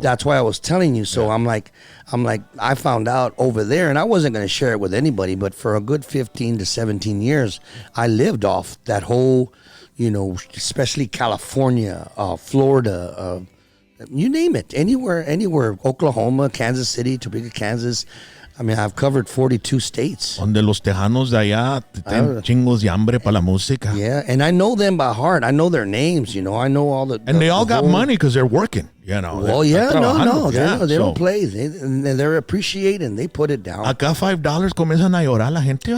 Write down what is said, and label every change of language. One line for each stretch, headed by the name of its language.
English: That's why I was telling you. So I'm like, I found out over there, and I wasn't going to share it with anybody, but for a good 15 to 17 years, I lived off that whole, especially California, Florida, you name it, anywhere, Oklahoma, Kansas City, Topeka, Kansas. I mean, I've covered 42 states.
Spanish: Donde los tejanos de allá tienen chingos de hambre para la música.
English: Yeah, and I know them by heart. I know their names, I know all the... And they all got money because they're working, Well, yeah, no, they don't play. They're appreciating. They put it down.
Spanish: Acá $5 comienzan a llorar la gente.